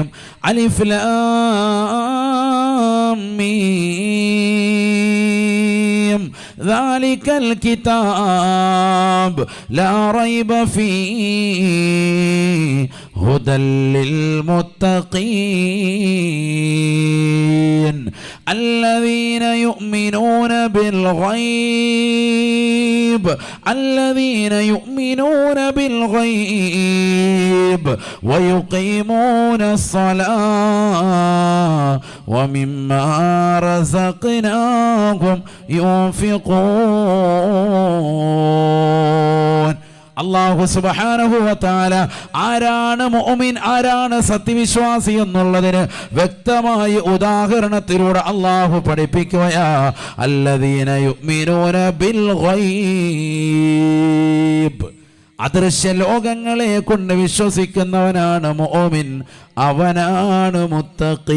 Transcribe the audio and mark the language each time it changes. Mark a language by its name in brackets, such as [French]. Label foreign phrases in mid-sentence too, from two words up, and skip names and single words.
[Arabic] الم. ذلك الكتاب لا ريب فيه هدى للمتقين الذين يؤمنون بالغيب الذين يؤمنون بالغيب ويقيمون الصلاة ومما رزقناهم ينفقون. الله سبحانه وتعالى [Malayalam] ആരാണ് മുഅ്മിൻ, ആരാണ് സത്യവിശ്വാസി എന്നുള്ളതിന് വ്യക്തമായ ഉദാഹരണത്തിലൂടെ അല്ലാഹു പഠിപ്പിക്കുകയാ. [Arabic] الذين يؤمنون بالغيب, [Malayalam] അദൃശ്യ ലോകങ്ങളെ കൊണ്ട് വിശ്വസിക്കുന്നവനാണ് മുഅ്മിൻ, അവനാണ് മുത്തഖീ.